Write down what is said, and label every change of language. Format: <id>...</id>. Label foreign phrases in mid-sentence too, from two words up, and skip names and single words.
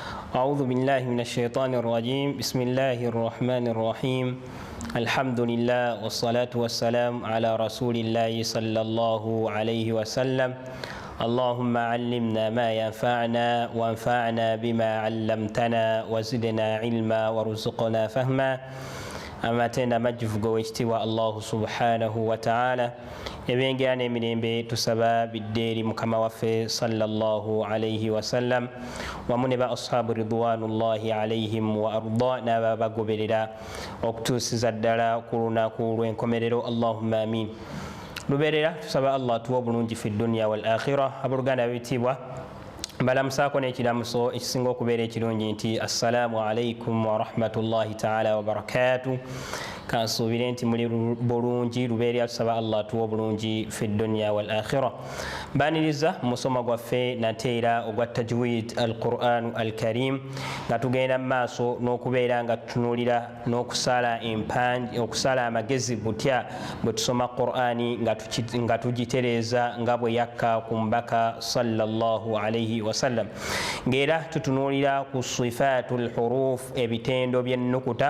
<ar>أعوذ بالله من الشيطان الرجيم بسم الله الرحمن الرحيم الحمد لله والصلاة والسلام على رسول الله صلى الله عليه وسلم اللهم علمنا ما ينفعنا وانفعنا بما علمتنا وزدنا علما وارزقنا فهما أما تنا مجفق واجتوى الله سبحانه وتعالى</ar> <lg>ebyengerana emirembe tusaba biddeeri mukama waffe</lg> <ar>صلى الله عليه وسلم</ar> <lg>wamu ne ba ashabu</lg> <ar>رضوان الله عليهم</ar> <lg>wa arda n'aba bagoberera okutuusiza ddala ku lunaku lw'enkomerero</lg> <ar>اللهم آمين.</ar> <lg>Lubeerera tusaba allah tuwa obulungi</lg> <ar>في الدنيا والآخرة.</ar> <lg>Abooluganda babitiibwa mbalamusaako n'ekiramuso ekisinga okubeera ekirungi nti</lg> <ar>السلام عليكم ورحمة الله تعالى وبركاته.</ar> <lg>Kansuubire nti muli bulungi. Lubeerera tusaba allah tuwa obulungi</lg> <ar>في الدنيا والآخرة.</ar> <lg>Mbaniriza musoma gwaffe nate era ogwa</lg> <ar>تجويد القرآن الكريم</ar> <lg>nga tugenda mu maaso n'okubeera nga tutunuulira n'okusala empanje okusala amagezi butya bwe tusoma Qur'ani nga tugitereeza nga bwe yakka ku mbaka</lg> <ar>صلى الله عليه وسلم,</ar> <lg>ng'era tutunuulira ku</lg> <ar>صفات الحروف</ar> <lg>ebitendo by'ennukuta.</lg>